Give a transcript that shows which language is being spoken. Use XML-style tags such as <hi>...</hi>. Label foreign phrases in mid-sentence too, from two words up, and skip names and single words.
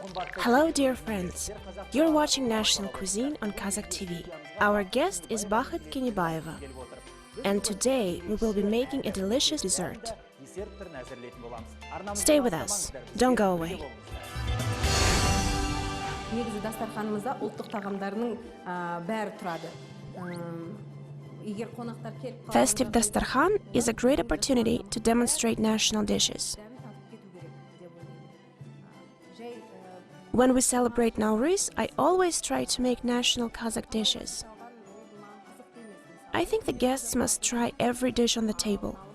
<en>Hello, dear friends. You're watching National Cuisine on Kazakh TV. Our guest is Bakht Kenebayeva. And today we will be making a delicious dessert. Stay with us. Don't go away.</en> <kk>Негізі дастарханымызда ұлттық тағамдарының бәрі тұрады.</kk> <en>Festive dastarkhan is a great opportunity to demonstrate national dishes. When we celebrate Nauryz, I always try to make national Kazakh dishes. I think the guests must try every dish on the table.</en>